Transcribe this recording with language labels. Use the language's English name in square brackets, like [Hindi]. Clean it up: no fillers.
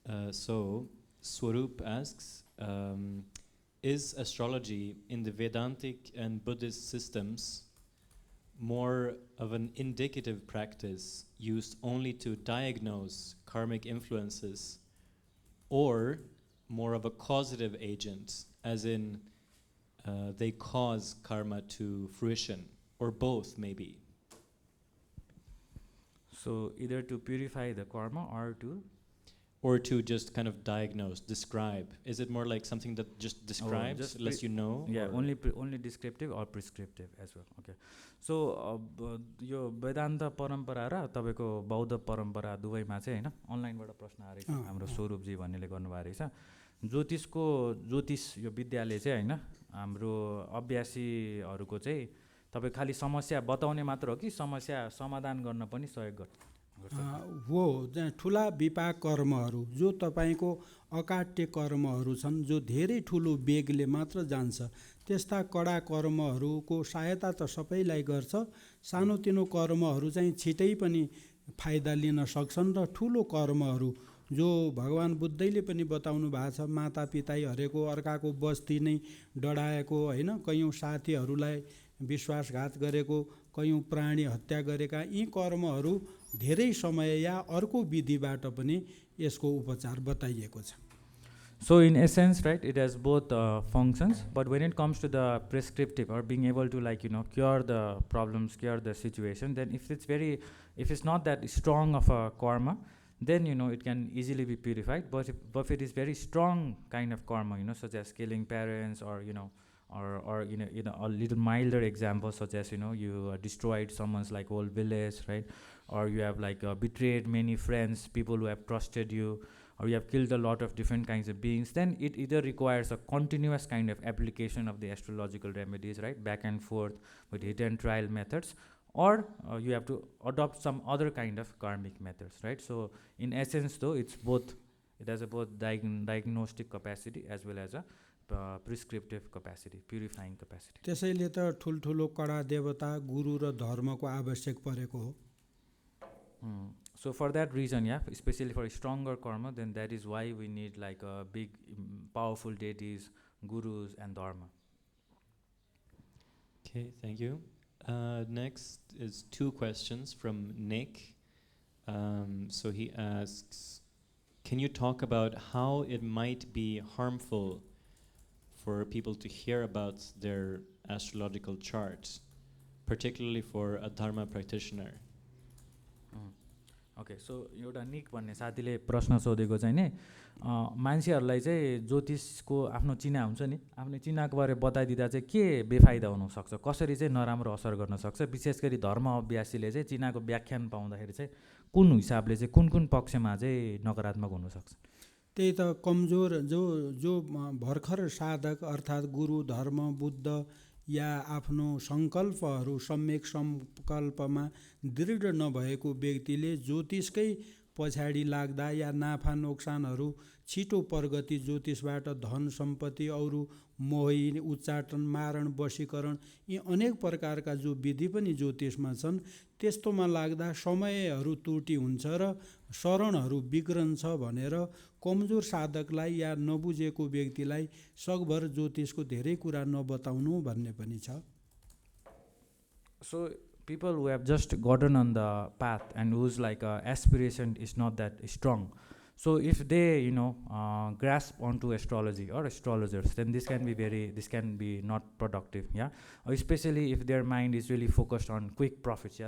[English] So Swarup asks, is astrology in the Vedantic and Buddhist systems more of an indicative practice used only to diagnose karmic influences, or more of a causative agent, as in they cause karma to fruition, or both maybe? So either to purify the karma or to just kind of diagnose, describe. Is it more like something that just describes, just lets you know? Yeah, only descriptive or prescriptive as well. Okay. [Nepali] So यो वेदान्त परम्परा र तपाईको बौद्ध परम्परा दुवैमा चाहिँ हैन अनलाइनबाट प्रश्न आएको छ, हाम्रो स्वरूपजी भन्नेले गर्नुभएको रहेछ। ज्योतिष यो विद्याले चाहिँ हैन हाम्रो अभ्यासीहरुको चाहिँ तपाई खाली समस्या बताउने मात्र हो कि समस्या समाधान गर्न पनि सहयोग गर्छ? हो, ठुला विपाक कर्महरू जो तपाईको अकाट्य कर्महरू छन्, जो धेरै ठुलो वेगले मात्र जान्छ, त्यस्ता कडा कर्महरूको सहायता त सबैलाई गर्छ। सानोतिनो कर्महरू चाहिँ छिटै पनि फाइदा लिन सक्छन् र ठुलो कर्महरू जो भगवान बुद्धले पनि बताउनु भएको छ, माता पिताई हरेको, अर्काको बस्ती नै डढाएको हैन, कयौं साथीहरूलाई विश्वासघात गरेको, कयौं प्राणी हत्या गरेका, यी कर्महरू धेरै समय या अर्को विधिबाट पनि यसको उपचार बताइएको छ। [English] So in essence, right, it has both functions, but when it comes to the prescriptive or being able to cure the problems, cure the situation, then if it's not that strong of a karma, then it can easily be purified. But if it is very strong kind of karma, such as killing parents, or or a little milder example such as you destroyed someone's whole village, right, or you have betrayed many friends, people who have trusted you, or you have killed a lot of different kinds of beings, then it either requires a continuous kind of application of the astrological remedies, right, back and forth with hit and trial methods, or you have to adopt some other kind of karmic methods, right? So in essence though, it's both, it has a both diagnostic capacity as well as a prescriptive capacity, purifying capacity. [Nepali] त्यसैले त ठुलठुलो कडा देवता, गुरु र धर्मको आवश्यक परेको हो। [English] So for that reason, yeah, especially for a stronger karma, then that is why we need a big, powerful deities, gurus and dharma. Okay, thank you. Next is 2 questions from Nick. So he asks, can you talk about how it might be harmful for people to hear about their astrological charts, particularly for a Dharma practitioner? [Nepali] Okay so एउटा निक भन्ने साथीले प्रश्न सोधेको चाहिँ नि मान्छेहरूलाई चाहिँ ज्योतिषको आफ्नो चिना हुन्छ नि आफ्नो चिनाको बारे बताइदिँदा चाहिँ के बेफाइदा हुनसक्छ कसरी चाहिँ नराम्रो असर गर्न सक्छ विशेष गरी धर्म अभ्यासीले चाहिँ चिनाको व्याख्यान पाउँदाखेरि चाहिँ कुन हिसाबले चाहिँ कुन पक्षमा चाहिँ नकारात्मक हुनसक्छ त्यही त कमजोर जो भर्खर साधक अर्थात् गुरु धर्म बुद्ध या आफ्नो सङ्कल्पहरू सम्यक सङ्कल्पमा दृढ नभएको व्यक्तिले ज्योतिषकै पछाडि लाग्दा या नाफा नोक्सानहरू छिटो प्रगति ज्योतिषबाट धन सम्पत्ति अरू मोही उच्चाटन मारण वशीकरण यी अनेक प्रकारका जो विधि पनि ज्योतिषमा छन् त्यस्तोमा लाग्दा समयहरू त्रुटि हुन्छ र शरणहरू बिग्रन्छ भनेर कमजोर साधकलाई या नबुझेको व्यक्तिलाई सकभर ज्योतिषको धेरै कुरा नबताउनु भन्ने पनि छ [English] So people who have just gotten on the path and whose like aspiration is not that strong, so if they grasp onto astrology or astrologers, then this can be not productive, yeah. Especially if their mind is really focused on quick profits, yeah.